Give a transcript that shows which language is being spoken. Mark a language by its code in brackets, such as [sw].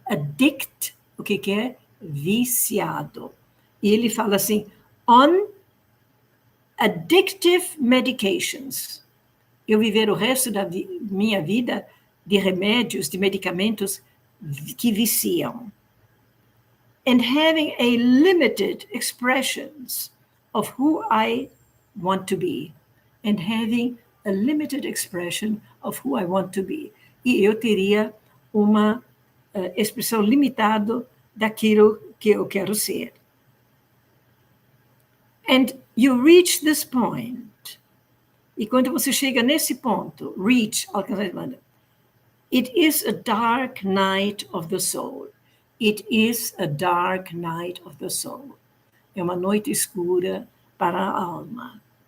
[pt] Addict, o que é? Viciado. E ele fala assim, [en] on addictive medications. [pt] Eu viver o resto da minha vida de remédios, de medicamentos que viciam. [en] and having a limited expressions of who I want to be, and having a limited expression of who I want to be. [pt] E eu teria uma expressão limitada daquilo que eu quero ser. [en] And you reach this point. [pt] E quando você chega nesse ponto, [en] reach, alcançar, it is a dark night of the soul. It is a dark night of the soul. [pt] É uma noite escura para a alma.